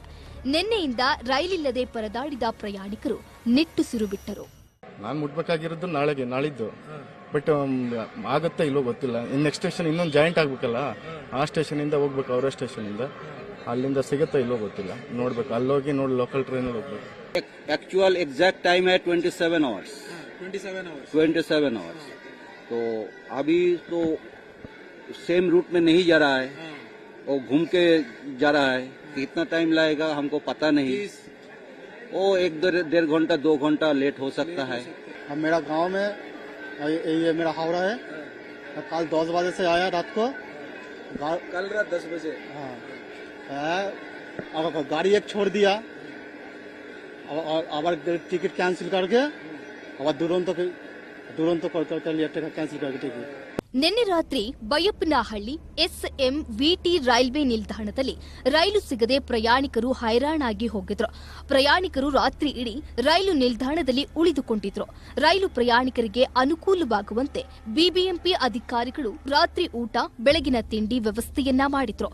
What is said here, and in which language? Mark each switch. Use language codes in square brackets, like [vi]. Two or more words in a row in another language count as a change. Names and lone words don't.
[kn] ನಿನ್ನೆಯಿಂದ ರೈಲಿಲ್ಲದೆ ಪರದಾಡಿದ ಪ್ರಯಾಣಿಕರು ನಿಟ್ಟುಸಿರು ಬಿಟ್ಟರು. ನಾನು ಮುಟ್ಬೇಕಾಗಿರೋದು ನಾಳಿದ್ದು, ಬಟ್ ಆಗುತ್ತಾ ಇಲ್ಲೋ ಗೊತ್ತಿಲ್ಲ. [en] next station [kn] ಇನ್ನೊಂದು ಜಾಯಿಂಟ್ ಆಗ್ಬೇಕಲ್ಲ, ಆ ಸ್ಟೇಷನ್ ಇಂದ ಹೋಗ್ಬೇಕು, ಅವರ ಸ್ಟೇಷನ್ ಇಂದ. ಅಲ್ಲಿಂದ ಸಿಗುತ್ತಾ ಇಲ್ಲೋ ಗೊತ್ತಿಲ್ಲ, ನೋಡ್ಬೇಕು. ಅಲ್ಲೋಗಿ ನೋಡಿ [en] local train [kn] ಹೋಗ್ಬೇಕು. [en] actual exact time [hi] है 27 आवर्स। तो अभी तो [en] same route [hi] में नहीं जा रहा है और घूम के जा रहा है। कितना टाइम लगेगा हमको पता नहीं। वो 1-1.5 घंटा 2 घंटा लेट हो सकता है। अब मेरा गांव में ये मेरा हावड़ा है। कल 10 बजे से आया रात को, कल रात 10 बजे। हाँ, अब गाड़ी एक छोड़ दिया, अब [en] ticket cancel [hi] करके अब दुरंत कैंसिल करके टिकट। [kn] ನಿನ್ನೆ ರಾತ್ರಿ ಬೈಯಪ್ಪನಹಳ್ಳಿ SMVT ರೈಲ್ವೆ ನಿಲ್ದಾಣದಲ್ಲಿ ರೈಲು ಸಿಗದೆ ಪ್ರಯಾಣಿಕರು ಹೈರಾಣಾಗಿ ಹೋಗಿದ್ರು. ಪ್ರಯಾಣಿಕರು ರಾತ್ರಿ ಇಡೀ ರೈಲು ನಿಲ್ದಾಣದಲ್ಲಿ ಉಳಿದುಕೊಂಡಿದ್ರು. ರೈಲು ಪ್ರಯಾಣಿಕರಿಗೆ ಅನುಕೂಲವಾಗುವಂತೆ ಬಿಬಿಎಂಪಿ ಅಧಿಕಾರಿಗಳು ರಾತ್ರಿ ಊಟ, ಬೆಳಗಿನ ತಿಂಡಿ ವ್ಯವಸ್ಥೆಯನ್ನ ಮಾಡಿದ್ರು.